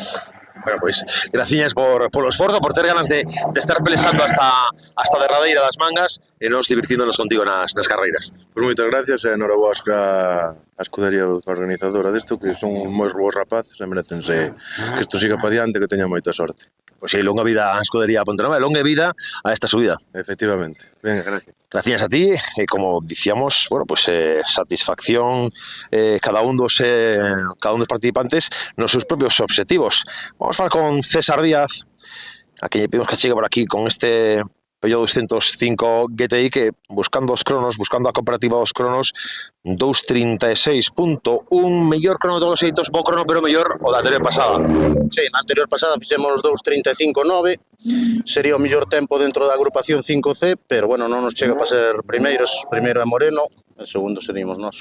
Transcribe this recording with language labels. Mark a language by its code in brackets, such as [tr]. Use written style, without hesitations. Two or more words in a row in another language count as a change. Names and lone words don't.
[gl] Bueno, pois, graciñas polo esforzo, por ter ganas de estar pelexando hasta a derradeira das mangas e nos divertíndonos contigo nas carreiras. Pois moitas gracias e enhoraboas a escudería organizadora desto, que son moi bons rapaces e merecense que isto siga pa diante, que teña moita sorte. [es] Pues sí, [gl] longa vida a Escudería Pontenova, longa vida a esta subida. [es] Efectivamente. Venga, gracias. Gracias a ti, como decíamos, bueno, pues satisfacción [gl] cada un dos participantes [es] nos sus propios objetivos. Vamos a hablar con César Díaz, a quien le pedimos que llegue por aquí con este Peugeot 205 GTI que [gl] buscando os cronos, buscando a comparativa dos cronos [es] 2.36.1, [gl] mellor crono de todos os xeitos, bo crono pero mellor o da anterior pasada. Sí, na anterior pasada fixemos 2.35.9, sería o mellor tempo dentro da agrupación 5C, pero bueno, non nos chega para ser primeiros, primeiro é Moreno, e segundo seríamos nós.